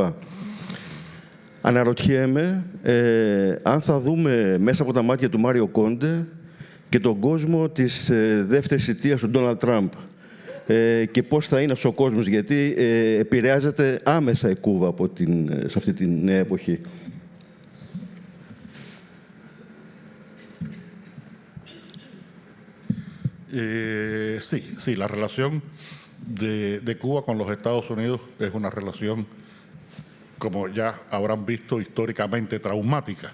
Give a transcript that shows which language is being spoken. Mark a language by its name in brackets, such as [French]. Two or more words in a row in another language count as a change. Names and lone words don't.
[Greek] Αναρωτιέμαι αν θα δούμε μέσα από τα μάτια του Μάριο Κόντε και τον κόσμο της δεύτερης θητείας του Ντόναλντ Τραμπ και πώς θα είναι αυτός ο κόσμος, γιατί επηρεάζεται άμεσα η Κούβα σε αυτή την νέα εποχή. [Spanish] Sí, la relación de Cuba con los Estados Unidos es una relación, como ya habrán visto, históricamente traumática.